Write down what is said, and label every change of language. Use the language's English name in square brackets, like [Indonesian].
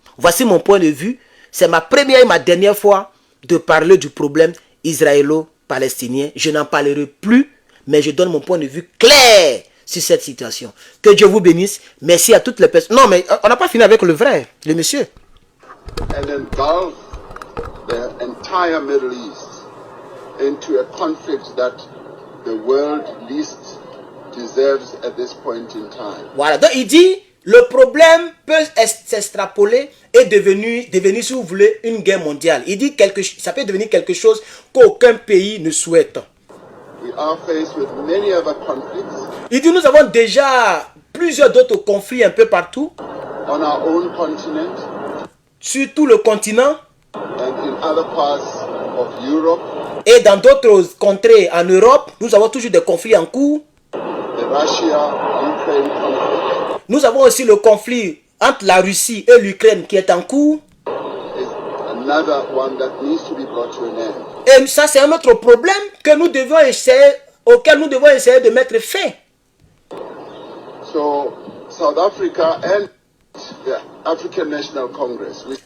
[French] Voici mon point de vue. C'est ma première et ma dernière fois de parler du problème israélo-palestinien. Je n'en parlerai plus, mais je donne mon point de vue clair sur cette situation. Que Dieu vous bénisse. Merci à toutes les personnes. Non, mais on n'a pas fini avec le vrai, le monsieur. [English] And engulf the entire Middle East into a conflict that the world least deserves at this point in time. [French] Voilà, donc il dit, le problème peut s'extrapoler et devenir, si vous voulez, une guerre mondiale. Il dit, ça peut devenir quelque chose qu'aucun pays ne souhaite. [English] We are faced with many other conflicts [French] Il dit, nous avons déjà plusieurs d'autres conflits un peu partout, [English] on our own continent [French] sur tout le continent [English] and in other parts of Europe. [French] et dans d'autres contrées en Europe. Nous avons toujours des conflits en cours. [English] The Russia-Ukraine conflict [French] Nous avons aussi le conflit entre la Russie et l'Ukraine qui est en cours. [English] is another one that needs to be brought to an end. [French] Et ça, c'est un autre problème que nous devons essayer, auquel nous devons essayer de mettre fin. [English] So South Africa and the African National Congress, which